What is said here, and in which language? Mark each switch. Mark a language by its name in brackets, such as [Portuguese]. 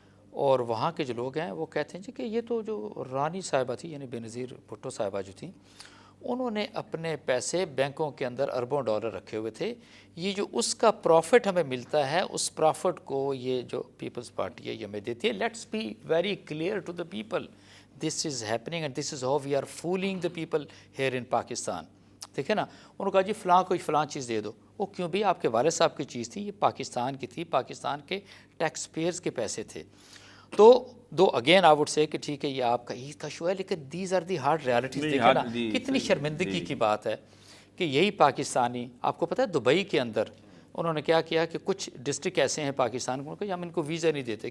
[Urdu] اور وہاں کے جو لوگ ہیں وہ کہتے ہیں جی کہ یہ تو جو رانی صاحبہ تھی، یعنی بے نظیر بھٹو صاحبہ جو تھیں، انہوں نے اپنے پیسے بینکوں کے اندر اربوں ڈالر رکھے ہوئے تھے. یہ جو اس کا پروفٹ ہمیں ملتا ہے، اس پروفٹ کو یہ جو پیپلز پارٹی ہے یہ ہمیں دیتی ہے. [English] Let's be very clear to the people, this is happening and this is how we are fooling the people here in Pakistan. [Urdu] دیکھیں نا، انہوں نے کہا جی فلاں چیز دے دو. وہ کیوں بھی؟ آپ کے والد صاحب کی چیز تھی، یہ پاکستان کی تھی، پاکستان کے ٹیکس پیئرز کے پیسے تھے. تو [English] دو again I would say [Urdu] کہ ٹھیک ہے یہ آپ کا عید کا شو ہے، لیکن [English] These are the hard realities. [Urdu] دیکھیں نا کتنی شرمندگی کی بات ہے کہ یہی پاکستانی، آپ کو پتہ ہے دبئی کے اندر انہوں نے کیا کیا کہ کچھ ڈسٹرکٹ ایسے ہیں پاکستان کو کہ ہم ان کو ویزا نہیں دیتے.